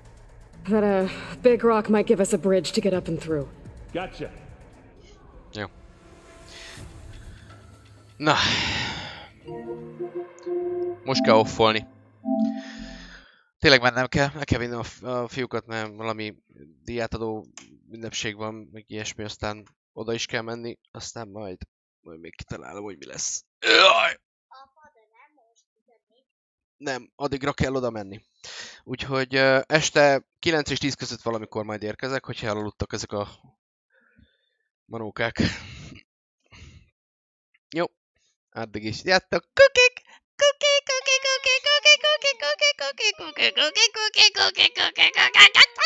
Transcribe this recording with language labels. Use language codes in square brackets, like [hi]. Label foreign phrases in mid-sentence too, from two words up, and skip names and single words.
[en] That big rock might give us a bridge to get up and through. Gotcha. [hu] Jó. Na. Most kell offolni. Tényleg mennem kell, meg kell vinni a fiúkat, mert valami díjátadó ünnepség van, meg ilyesmi, aztán oda is kell menni, aztán majd még kitalálom, hogy mi lesz. Jaj! Nem, addigra kell oda menni. Úgyhogy este 9 és 10 között valamikor majd érkezek, hogyha elaludtak ezek a manókák. Jó, addig is játtok. Kukik! Kukik, kukik, kukik, kukik, kukik, kukik, kukik, kukik, kukik, kukik, kukik, kukik, kukik, kukik,